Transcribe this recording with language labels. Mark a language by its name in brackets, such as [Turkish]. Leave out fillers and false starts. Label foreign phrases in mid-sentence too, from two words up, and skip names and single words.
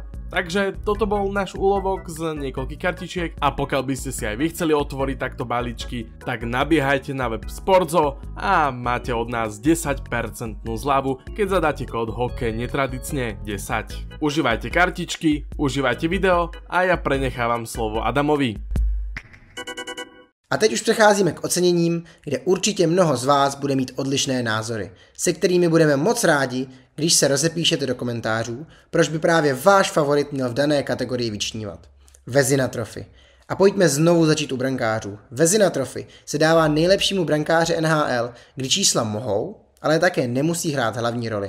[Slovak] Takže toto bol náš úlovok z niekoľkých kartičiek a pokiaľ by ste si aj vy chceli otvoriť takto balíčky, tak nabiehajte na web Sportzo a máte od nás 10% zľavu, keď zadáte kód hokej netradicne 10. Užívajte kartičky, užívajte video a ja prenechávam slovo Adamovi. [Czech] A teď už přecházíme k oceněním, kde určitě mnoho z vás bude mít odlišné názory, se kterými budeme moc rádi, když se rozepíšete do komentářů, proč by právě váš favorit měl v dané kategorii vyčnívat. Vezina Trophy. A pojďme znovu začít u brankářů. Vezina Trophy se dává nejlepšímu brankáři NHL, kdy čísla mohou, ale také nemusí hrát hlavní roli.